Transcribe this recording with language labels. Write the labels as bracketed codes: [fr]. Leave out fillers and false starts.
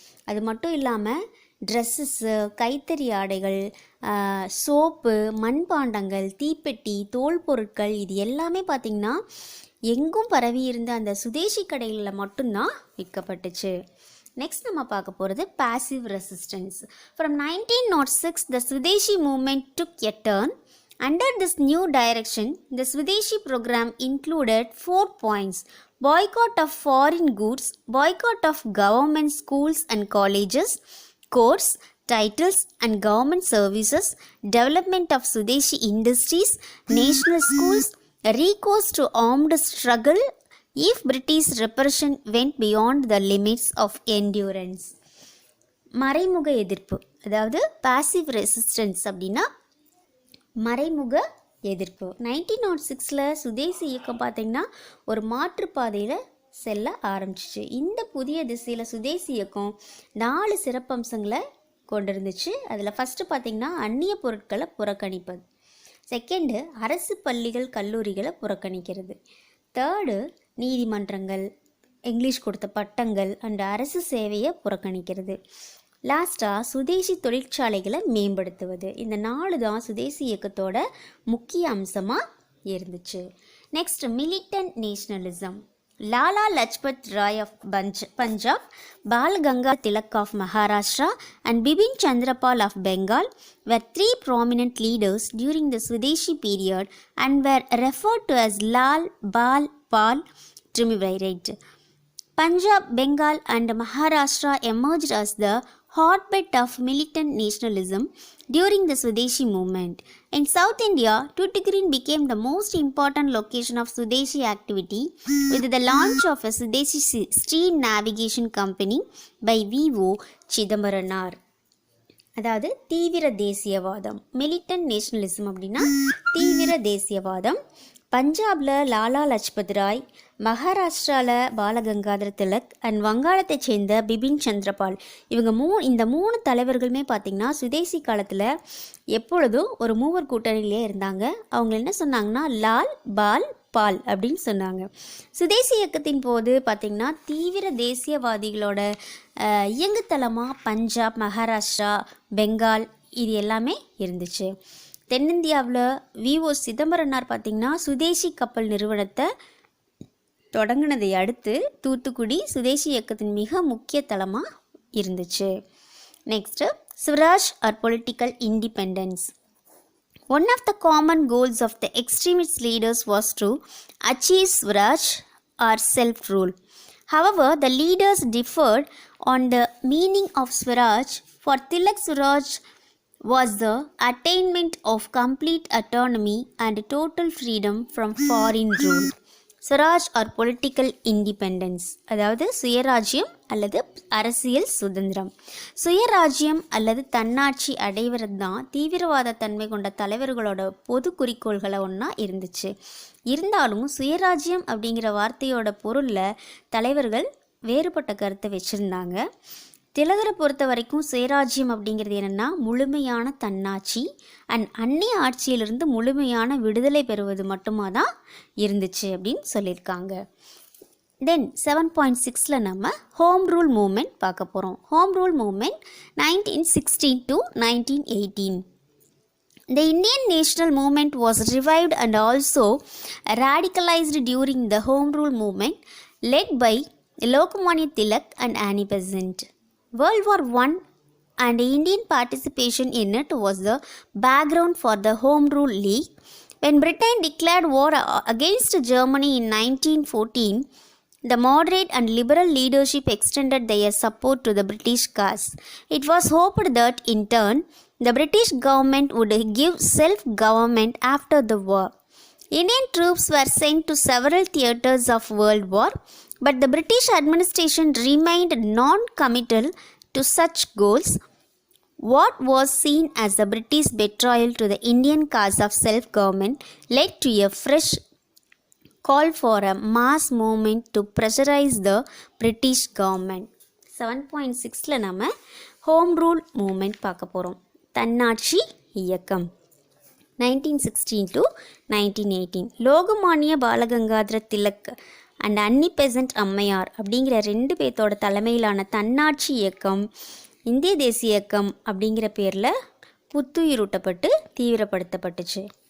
[ta] அது மட்டும் இல்லாமல் ட்ரெஸ்ஸஸ்ஸு, கைத்தறி ஆடைகள், சோப்பு, மண்பாண்டங்கள், தீப்பெட்டி, தோல் பொருட்கள் இது எல்லாமே பார்த்திங்கன்னா எங்கும் பரவி இருந்த அந்த சுதேசி கடைகளில் மட்டும்தான் விற்கப்பட்டுச்சு. நெக்ஸ்ட் நம்ம பார்க்க போகிறது [en] passive resistance. From 1906 the Swadeshi movement took a turn. Under this new direction, the Swadeshi program included 4 points: boycott of foreign goods, boycott of government schools and colleges, course, titles and government services, development of Swadeshi industries, national schools, recourse to armed struggle if British repression went beyond the limits of endurance. [ta] மறைமுக எதிர்ப்பு, அதாவது [en] passive resistance [ta] அப்படின்னா மறைமுக எதிர்ப்பு. 1906 சுதேசி இயக்கம் பார்த்திங்கன்னா ஒரு மாற்றுப்பாதையில் செல்ல ஆரம்பிச்சிச்சு. இந்த புதிய திசையில் சுதேசி இயக்கம் 4 சிறப்பம்சங்களை கொண்டிருந்துச்சு. அதில் ஃபஸ்ட்டு பார்த்திங்கன்னா அந்நிய பொருட்களை புறக்கணிப்பது, செகண்டு அரசு பள்ளிகள் கல்லூரிகளை புறக்கணிக்கிறது, தேர்டு நீதிமன்றங்கள், இங்கிலீஷ் கொடுத்த பட்டங்கள் அண்ட் அரசு சேவையை புறக்கணிக்கிறது, லாஸ்ட்டாக சுதேசி தொழிற்சாலைகளை மேம்படுத்துவது. இந்த 4 தான் சுதேசி இயக்கத்தோட முக்கிய அம்சமாக இருந்துச்சு. [en] Next, militant nationalism. Lala Lajpat Rai of Punjab, Bal Gangadhar Tilak of Maharashtra, and Bipin Chandra Pal of Bengal were three prominent leaders during the Swadeshi period and were referred to as Lal, Bal, Pal triumvirate. Punjab, Bengal, and Maharashtra emerged as the hotbed of militant nationalism during the Swadeshi movement. In South India, Tuticorin became the most important location of Swadeshi activity with the launch of a Swadeshi steam navigation company by V.O. [ta] Chidambaranar. அதாவது தீவிர தேசியவாதம். [en] militant nationalism [ta] அப்படின்னா தீவிர தேசியவாதம். பஞ்சாபில் லாலா லஜ்பத் ராய், மகாராஷ்டிராவில் Balagangadhara Tilak and வங்காளத்தை சேர்ந்த பிபின் சந்திரபால் இந்த மூணு தலைவர்களுமே பார்த்திங்கன்னா சுதேசி காலத்தில் எப்பொழுதும் ஒரு மூவர் கூட்டணியிலே இருந்தாங்க. அவங்க என்ன சொன்னாங்கன்னா லால், பால், பால் அப்படின்னு சொன்னாங்க. சுதேசி இயக்கத்தின் போது பார்த்திங்கன்னா தீவிர தேசியவாதிகளோட இயங்குத்தலமாக பஞ்சாப், மகாராஷ்டிரா, பெங்கால் இது எல்லாமே இருந்துச்சு. தென்னிந்தியாவில் V.O. சிதம்பரனார் பார்த்திங்கன்னா சுதேசி கப்பல் நிறுவனத்தை தொடங்கினதை அடுத்து தூத்துக்குடி சுதேசி இயக்கத்தின் மிக முக்கிய தலமாக இருந்துச்சு. [en] Next Swaraj or political independence. One of the common goals of the extremist leaders was to achieve Swaraj or self-rule. However, the leaders differed on the meaning of Swaraj. For Tilak, Swaraj was the attainment of complete autonomy and total freedom from foreign rule. Swaraj or political independence, [ta] அதாவது சுயராஜ்யம் அல்லது அரசியல் சுதந்திரம். சுயராஜ்யம் அல்லது தன்னாட்சி அடைவது தான் தீவிரவாத தன்மை கொண்ட தலைவர்களோட பொது குறிக்கோள்களை ஒன்றா இருந்துச்சு. இருந்தாலும் சுயராஜ்யம் அப்படிங்கிற வார்த்தையோட பொருளில் தலைவர்கள் வேறுபட்ட கருத்தை வச்சுருந்தாங்க. திலகரை பொறுத்த வரைக்கும் சுயராஜ்யம் அப்படிங்கிறது என்னென்னா முழுமையான தன்னாட்சி அண்ட் அந்நிய ஆட்சியிலிருந்து முழுமையான விடுதலை பெறுவது மட்டுமா தான் இருந்துச்சு அப்படின்னு சொல்லியிருக்காங்க. தென் 7.6 நம்ம ஹோம் ரூல் மூமெண்ட் பார்க்க போகிறோம். [en] Home rule movement 1916 to 1918. The Indian national movement was revived and also radicalized during the home rule movement led by Lokmanya Tilak and Annie Besant. World War I and Indian participation in it was the background for the Home Rule League. When Britain declared war against Germany in 1914, the moderate and liberal leadership extended their support to the British cause. It was hoped that, in turn, the British government would give self-government after the war. Indian troops were sent to several theatres of World War, but the British administration remained non-committal to such goals. What was seen as the British betrayal to the Indian cause of self-government led to a fresh call for a mass movement to pressurize the British government. [ta] 7.6 நம்ம home rule moment பார்க்க போகிறோம். தன்னாட்சி இயக்கம் 1916 to 1918. Lokmanya Balagangadhara Tilak and அன்னி பெசன்ட் அம்மையார் அப்படிங்கிற 2 பேர்த்தோட தலைமையிலான தன்னாட்சி இயக்கம் இந்திய தேசிய இயக்கம் அப்படிங்கிற பேரில் புத்துயிரூட்டப்பட்டு தீவிரப்படுத்தப்பட்டுச்சு.